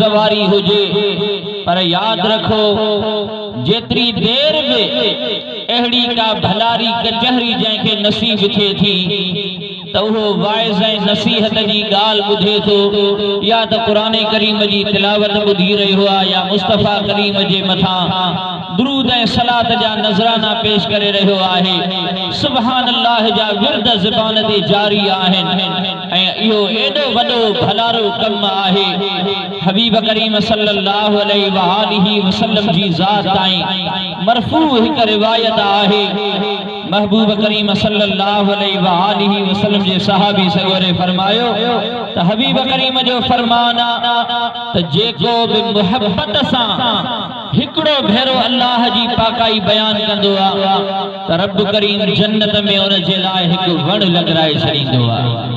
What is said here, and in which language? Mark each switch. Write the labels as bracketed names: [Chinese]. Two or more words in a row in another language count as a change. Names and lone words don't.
[Sindhi] वारी हुजे, पर याद रखो जेतिरी देर में अहिड़ी का भलारी कचहरी जंहिंखे नसीब थिए थी त उहो वाइज़ ऐं नसीहत जी ॻाल्हि ॿुधे थो या त क़ुरान करीम जी तिलावत ॿुधी रहियो आहे या मुस्तफ़ा करीम जे मथां दुरूद ऐं सलात जा नज़राना पेश करे रहियो आहे। [Arabic] سبحان الله [Sindhi] जा विर्द ज़बान ते जारी आहिनि ऐं इहो एॾो वॾो भलारो कमु आहे। हबीब करीम [Arabic] صلى الله عليه وآله وسلم [Sindhi] जी ज़ात ताईं मरफ़ू हिकु रिवायत आहे। महबूब करीम [Arabic] صلى الله عليه وآله وسلم [Sindhi] जे सहाबी सगोरे फरमायो त हबीब करीम जो फरमान त जेको बि मुहब्बत सां हिकड़ो भेरो अल्लाह जी पाकाई बयान कंदो आहे त रब करीम जन्नत में उन जे लाइ हिकु वण लॻराए छॾींदो आहे।